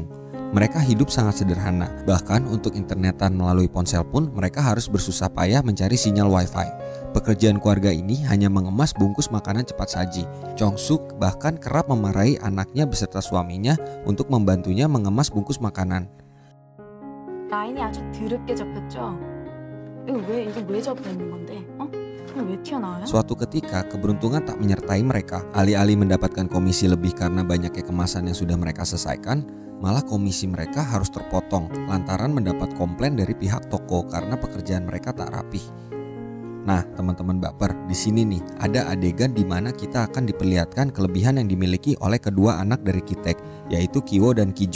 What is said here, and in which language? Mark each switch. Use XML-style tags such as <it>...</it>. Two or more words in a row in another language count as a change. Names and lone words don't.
<id>Mereka hidup sangat sederhana, bahkan untuk internetan melalui ponsel pun mereka harus bersusah payah mencari sinyal wifi. Pekerjaan keluarga ini hanya mengemas bungkus makanan cepat saji. Chong Suk bahkan kerap memarahi anaknya beserta suaminya untuk membantunya mengemas bungkus makanan.</id> <ko>라인이 아주 더럽게 접혔죠. 이거 왜 접혀 있는 건데? 왜 튀어나와요?</ko> <id>Suatu ketika keberuntungan tak menyertai mereka. Alih-alih mendapatkan komisi lebih karena banyaknya kemasan yang sudah mereka selesaikan, malah komisi mereka harus terpotong lantaran mendapat komplain dari pihak toko karena pekerjaan mereka tak rapih. Nah, teman-teman Baper, di sini nih ada adegan di mana kita akan diperlihatkan kelebihan yang dimiliki oleh kedua anak dari Ki Taek, yaitu Ki-wo dan Ki-jung.</id>